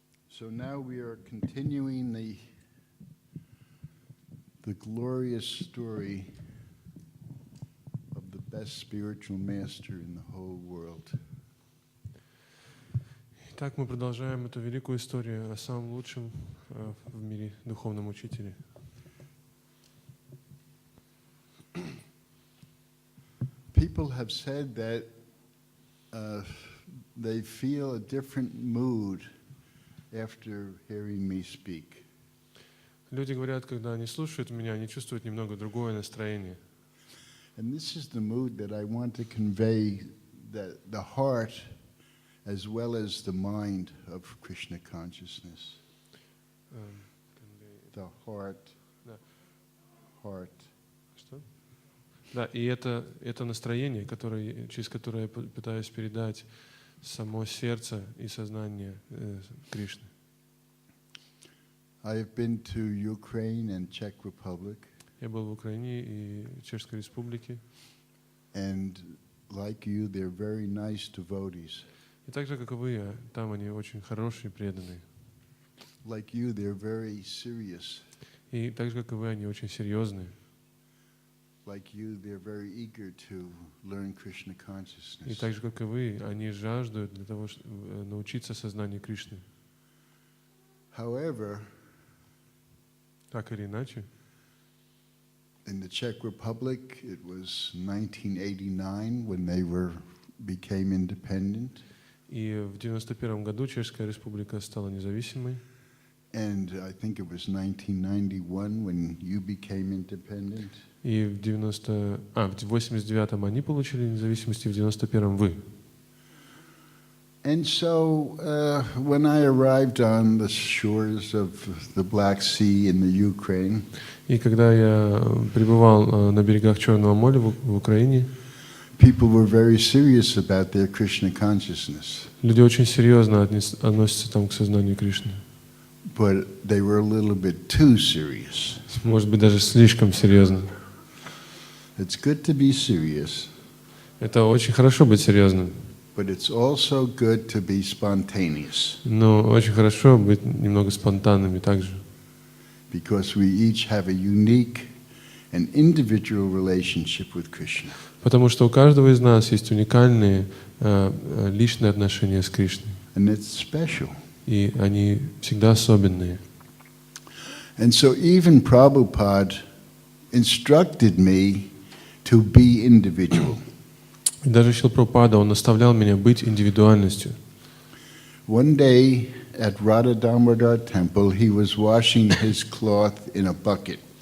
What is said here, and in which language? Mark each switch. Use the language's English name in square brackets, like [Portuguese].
[English] So now we are continuing the glorious story of the best spiritual master in the whole world. [Russian] Итак, мы продолжаем эту великую историю о самом лучшем в мире духовном учителе. [English] People have said that they feel a different mood after hearing me speak. [Russian] Люди говорят, когда они слушают меня, они чувствуют немного другое настроение. [English] And this is the mood that I want to convey, that the heart as well as the mind of Krishna consciousness. The heart. Heart. [Russian] Что? Да, и это настроение, через которое я пытаюсь передать само сердце и сознание Кришны. [English] I have been to Ukraine and Czech Republic. [Russian] Я был в Украине и Чешской Республике. [English] And like you, they're very nice devotees. [Russian] И так же, как и вы, там они очень хорошие, преданные. [English] Like you, they're very serious. [Russian] И так же, как и вы, они очень серьезные. [English] Like you, they're very eager to learn Krishna consciousness. [Russian] И так же, как и вы, они жаждут для того, чтобы научиться сознанию Кришны. [English] However, [Russian] так или иначе, [English] in the Czech Republic, it was 1989 when they became independent. [Russian] И в 91 году Чешская Республика стала независимой. [English] And I think it was 1991 when you became independent. [Russian] И в 89-м они получили независимость, и в 91-м вы. [English] And so when I arrived on the shores of the Black Sea in the Ukraine, [Russian] и когда я пребывал на берегах Черного моря в Украине, [English] people were very serious about their Krishna consciousness. [Russian] Люди очень серьезно относятся там к сознанию Кришны. [English] But they were a little bit too serious. [Russian] Может быть, даже слишком серьезно. [English] It's good to be serious. [Russian] Это очень хорошо быть серьезным. [English] But it's also good to be spontaneous. [Russian] Но очень хорошо быть немного спонтанными также. [English] Because we each have a unique and individual relationship with Krishna. [Russian] Потому что у каждого из нас есть уникальные личные отношения с Кришной. [English] And it's special. [Russian] И они всегда особенные. [English] And so even Prabhupada instructed me to be individual. [Russian] И даже Шрила Прабхупада, он наставлял меня быть индивидуальностью. [English] One day at Radha Damodar temple, he was washing his cloth in a bucket.